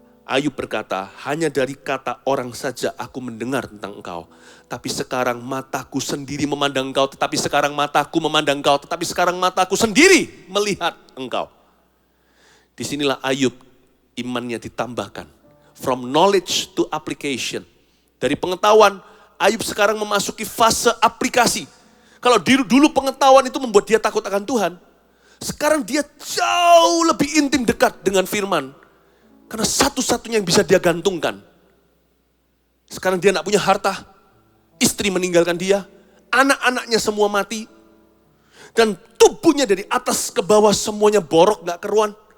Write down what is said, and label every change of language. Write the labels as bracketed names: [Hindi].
[Indonesian] Ayub berkata, hanya dari kata orang saja aku mendengar tentang engkau. Tapi sekarang mataku sendiri memandang engkau, tetapi sekarang mataku memandang engkau, tetapi sekarang mataku sendiri melihat engkau. Disinilah Ayub imannya ditambahkan. [English] From knowledge to application. [Indonesian] Dari pengetahuan, Ayub sekarang memasuki fase aplikasi. Kalau dulu pengetahuan itu membuat dia takut akan Tuhan, sekarang dia jauh lebih intim dekat dengan firman. Karena satu-satunya yang bisa dia gantungkan. Sekarang dia tidak punya harta, istri meninggalkan dia, anak-anaknya semua mati, dan tubuhnya dari atas ke bawah semuanya borok, gak keruan.